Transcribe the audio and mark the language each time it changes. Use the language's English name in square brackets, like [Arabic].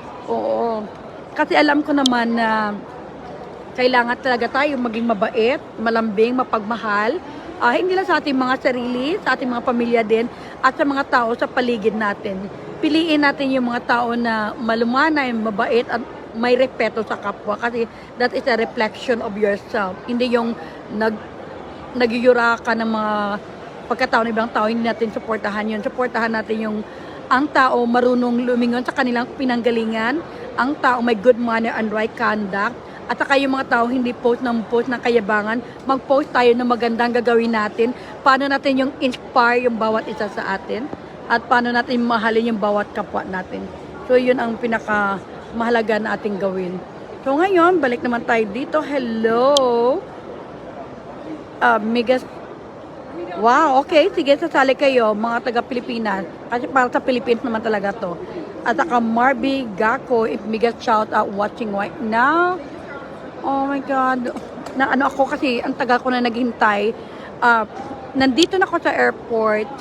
[Filipino] Oo, kasi alam ko naman na kailangan talaga tayo maging mabait, malambing, mapagmahal. Hindi lang sa ating mga sarili, sa ating mga pamilya din, at sa mga tao sa paligid natin. Piliin natin yung mga tao na malumanay, mabait, at may respeto sa kapwa. [English] Kasi that is a reflection of yourself. [Filipino] Hindi yung nagyura ka ng mga pagkatao ng ibang tao, hindi natin supportahan yun. Supportahan natin yung ang tao marunong lumingon sa kanilang pinanggalingan, ang tao may [English] good manner and right conduct, [Filipino] at saka yung mga tao hindi post ng kayabangan, mag-post tayo ng magandang gagawin natin, paano natin yung inspire yung bawat isa sa atin, at paano natin mahalin yung bawat kapwa natin. So yun ang pinaka mahalaga na ating gawin. So ngayon, balik naman tayo dito. Hello! Migas. Wow, okay. Sige, sasali kayo, mga taga-Pilipinas. Kasi para sa Philippines naman talaga to. At saka Marby Gako, if Migas shout out watching right now. [English] Oh my God. [Filipino] Ako kasi, ang tagal ko na naghintay. Nandito na ako sa airport.